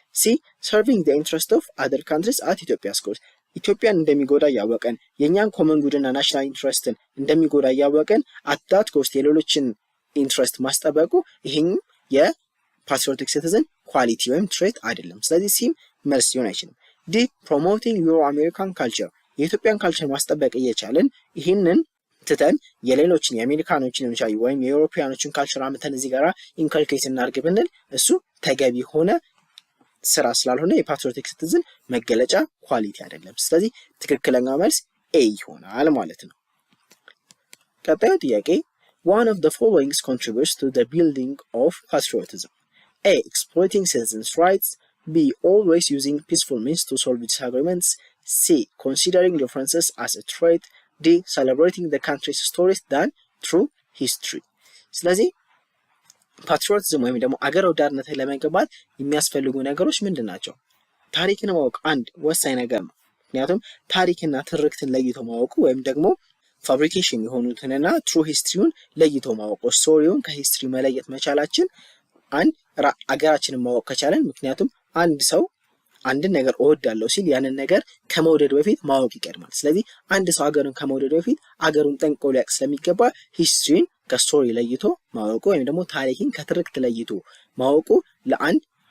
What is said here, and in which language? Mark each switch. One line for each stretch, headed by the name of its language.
Amharic: ሲ
English: serving the interest of other countries at Ethiopia's cost
Amharic: ኢትዮጵያን እንደሚጎዳ ያወቀን የኛን ኮመን ጉድና ናሽናል ኢንትረስትን እንደሚጎዳ ያወቀን
English: at that cost
Amharic: የሌሎችን ኢንትረስት ማስጠበቁ ይሄን የፓትሪዮቲክ ሲቲዝን ኳሊቲ ወይም ትሬት አይደለም። ስለዚህ ሲም መልስ ሊሆን አይችልም። ዲ
English: promoting your American culture
Amharic: የኢትዮጵያን ካልቸር ማስጠበቅ እየቻለን ይሄንን ትተን የሌሎችን የአሜሪካኖችን ወይም የአውሮፓውያኖችን ካልቸር አምተን እዚህ ጋራ ኢንካልኬት እናድርግ ብንል እሱ ተገቢ ሆነ ስራ ስላልሆነ የፓትሪዮቲክ ሲቲዝን መገለጫ ኳሊቲ አይደለም። ስለዚህ ትክክለኛው መልስ ኤ ይሆናል ማለት ነው። ቀጣዩ ጥያቄ
English: one of the following contributes to the building of patriotism. A. Exploiting citizens' rights. B. Always using peaceful means to solve disagreements. C. Considering differences as a threat. D. Celebrating the country's stories than through history.
Amharic: ስለዚህ ፓትሪዮቲዝም ወይም ደግሞ አገር ወዳድነትን ለመገንባት የሚያስፈልጉ ነገሮች ምንድን ናቸው? ታሪክን ማወቅ አንድ ወሳኝ ነገር ነው። ምክንያቱም ታሪክና ትርክትን ለይቶ ማወቁ ወይም ደግሞ ፋብሪኬሽን የሆኑትንና ትሩ ሂስትሪውን ለይቶ ማወቁ ስቶሪውን ከሂስትሪ መለየት መቻላችን አንድ አገራችንን ማወቅ ከቻለን ምክንያቱም አንድ ሰው አንድን ነገር እወዳለሁ ሲል ያንን ነገር ከመውደድ በፊት ማወቅ ይቀድማል። ስለዚህ አንድ ሰው አገሩን ከመውደድ በፊት አገሩን ጠንቅቆ ሊያውቅ ስለሚገባ ሂስትሪን ከስቶሪ ለይቶ ማወቁ ወይም ደግሞ ታሪክን ከትርክት ለይቶ ማወቁ ለአንድ